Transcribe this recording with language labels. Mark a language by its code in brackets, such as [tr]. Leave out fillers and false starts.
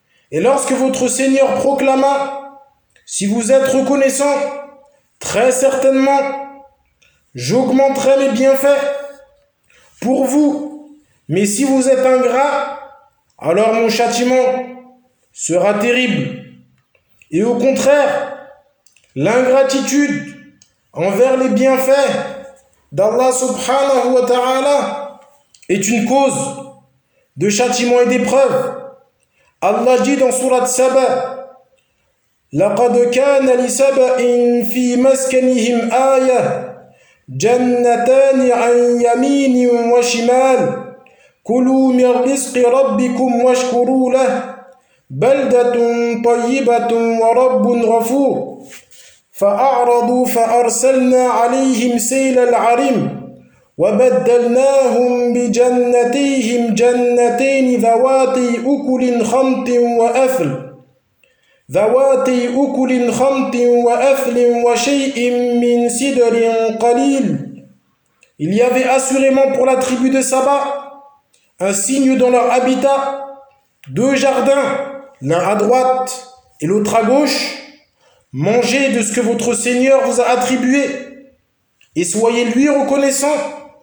[fr] Et lorsque votre Seigneur proclama: si vous êtes reconnaissant, très certainement j'augmenterai mes bienfaits pour vous, mais si vous êtes ingrat, alors mon châtiment sera terrible. Et au contraire, l'ingratitude envers les bienfaits d'Allah subhanahu wa ta'ala est une cause de châtiment et d'épreuve. Allah dit dans sourate Saba: [ar] لقد كان لسبأ في مسكنهم آية جنتان عن يمين وشمال كلوا من رزق ربكم واشكروا له بلدة طيبة ورب غفور فأعرضوا فأرسلنا عليهم سيل العرم وبدلناهم بجنتيهم جنتين ذواتي أكل خمط وأثل ذواتي أكل خمط وأثل وشيء من سدر قليل. [fr] Il y avait assurément pour la tribu de Saba un signe dans leur habitat, deux jardins, l'un à droite et l'autre à gauche. Mangez de ce que votre Seigneur vous a attribué et soyez lui reconnaissant.